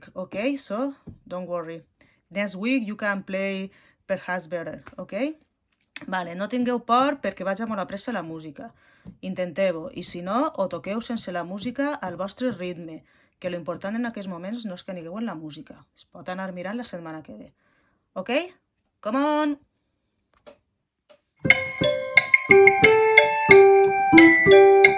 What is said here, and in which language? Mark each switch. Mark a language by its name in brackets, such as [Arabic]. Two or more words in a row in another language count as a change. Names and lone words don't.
[English] Okay, so don't worry. Next week you can play perhaps better. Okay. [Catalan] Vale, no tingueu por perquè vaig a molt a pressa la música. Intenteu-ho, i si no, o toqueu sense la música al vostre ritme, que lo important en aquests moments no és que anigueu en la música. Es pot anar mirant la setmana que ve. [English] Ok? Come on!